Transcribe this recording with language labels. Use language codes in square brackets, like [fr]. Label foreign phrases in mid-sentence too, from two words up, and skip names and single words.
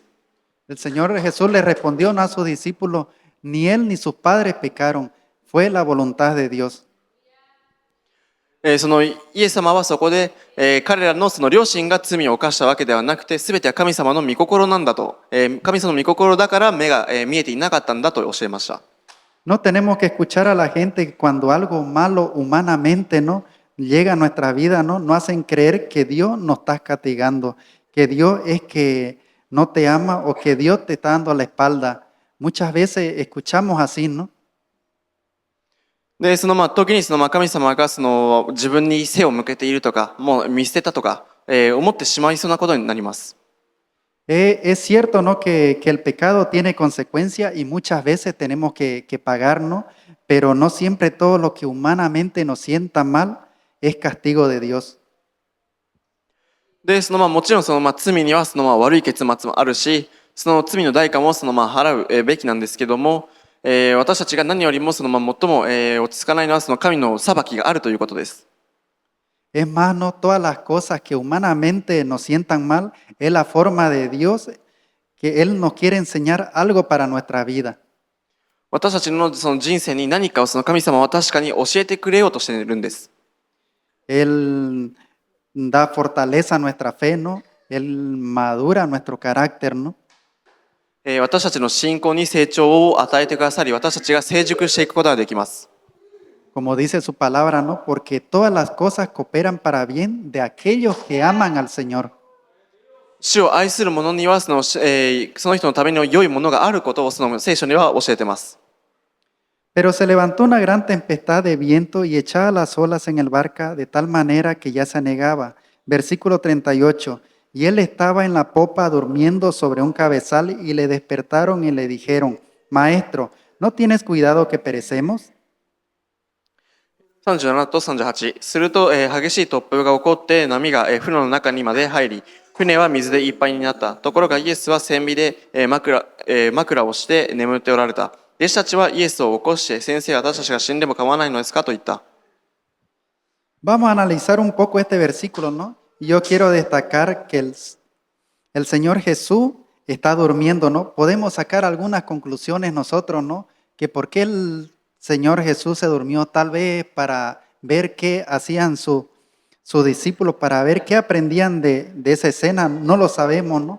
[es] El Señor Jesús le respondió, ¿no?, a sus discípulos, ni él ni sus padres pecaron, fue la voluntad de Dios. [ja] そのイエス様はそこで、彼らのその両親が罪を犯したわけではなくて、すべては神様の御心なんだと、神様の御心だから目が、見えていなかったんだと教えました。 [es] No tenemos que escuchar a la gente que cuando algo malo humanamente, ¿no?, llega a nuestra vida, ¿no?, no hacen creer que Dios nos está castigando, que Dios es que no te ama o que Dios te está dando la espalda. Muchas veces escuchamos así, ¿no? [ja] で、時に神様が自分に背を向けているとか、もう見捨てたとか、思ってしまいそうなことになります。 [es] Es cierto, ¿no?, que el pecado tiene consecuencias y muchas veces tenemos que pagar, ¿no? Pero no siempre todo lo que humanamente nos sienta mal es castigo de Dios. [ja] で、もちろん罪には悪い結末もあるし、その罪の代価も払うべきなんですけども、私たちが何よりも最も、落ち着かないのは神の裁きがあるということです。 [es] Es más, no todas las cosas que humanamente nos sientan mal, es la forma de Dios que Él nos quiere enseñar algo para nuestra vida. [ja] 私たちのその人生に何かを神様は確かに教えてくれようとしているんです。 [es] Él da fortaleza a nuestra fe, ¿no? Él madura nuestro carácter, ¿no? [ja] 私たちの信仰に成長を与えてくださり、私たちが成熟していくことができます。 [es] Como dice su palabra, ¿no? Porque todas las cosas cooperan para bien de aquellos que aman al Señor. [ja] 主を愛する者にはその人のための良いものがあることを聖書には教えています。 [es] Pero se levantó una gran tempestad de viento y echaba las olas en el barca de tal manera que ya se anegaba. Versículo 38. Y él estaba en la popa durmiendo sobre un cabezal y le despertaron y le dijeron, Maestro, ¿no tienes cuidado que perecemos? [ja] 37 と38。すると、激しい突風が起こって波が、船の中にまで入り、船は水でいっぱいになった。ところがイエスは船尾で、枕をして眠っておられた。弟子たちはイエスを起こして、先生、私たちが死んでも構わないのですかと言った。 [es] Vamos a analizar un poco este versículo, ¿no? Yo quiero destacar que el Señor Jesús está durmiendo, ¿no? Podemos sacar algunas conclusiones nosotros, ¿no? Que por qué el Señor Jesús se durmió, tal vez para ver qué hacían sus discípulos, para ver qué aprendían de esa escena, no lo sabemos, ¿no?